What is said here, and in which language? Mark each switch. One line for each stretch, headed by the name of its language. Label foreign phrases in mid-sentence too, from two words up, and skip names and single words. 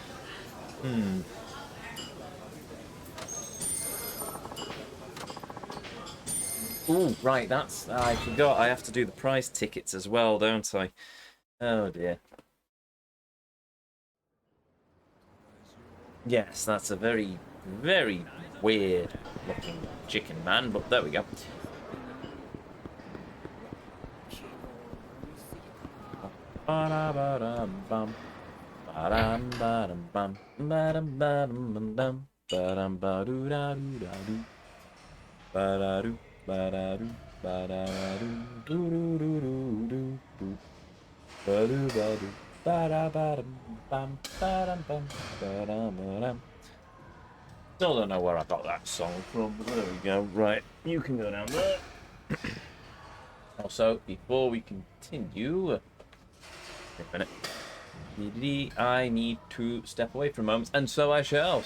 English: Ooh, right, that's... I forgot, I have to do the prize tickets as well, don't I? Oh, dear. Yes, that's a very, very weird-looking chicken man, but there we go. Ba-da-ba-dum-bum. Ba-dum-ba-dum-bum. Ba-dum-ba-dum-bum-dum. Ba-dum-ba-doo-da-doo-da-doo. Ba-da-doo. Ba-da-doo, ba-da-doo, doo-doo-doo-doo-doo. Ba-doo-ba-doo, ba-da-ba-dum, bam, ba-dum-bum, ba-dum-ba-dum. Still don't know where I got that song from, but there we go. Right, you can go down there. Also, before we continue, wait a minute. I need to step away for a moment, and so I shall.